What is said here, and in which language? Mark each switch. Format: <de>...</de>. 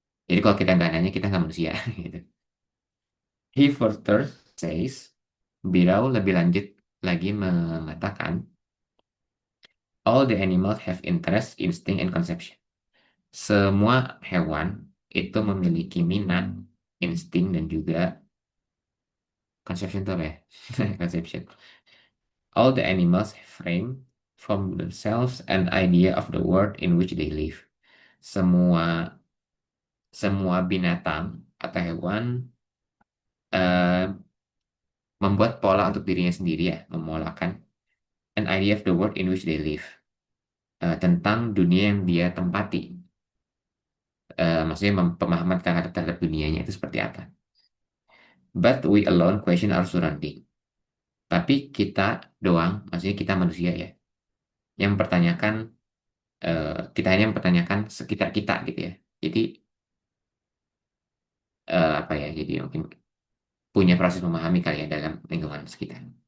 <id>Jadi kalau kita nggak nanya, kita nggak manusia. Gitu.</id> <en>He further says,</en> <id>beliau lebih lanjut lagi mengatakan,</id> <en>all the animals have interest, instinct, and conception.</en> <id>Semua hewan itu memiliki minat, insting, dan juga conception itu apa ya?</id> <en>Conception. All the animals frame from themselves an idea of the world in which they live.</en> <id>Semua semua binatang atau hewan eh, membuat pola untuk dirinya sendiri ya, memolakan</id> <en>an idea of the world in which they live.</en> <id>Tentang dunia yang dia tempati. Maksudnya pemahaman terhadap dunianya itu seperti apa.</id> <en>But we alone question our surrounding.</en> <id>Tapi kita doang, maksudnya kita manusia ya, yang mempertanyakan, kita hanya mempertanyakan sekitar kita gitu ya. Jadi apa ya? Jadi mungkin punya proses memahami kali ya dalam lingkungan sekitar.</id>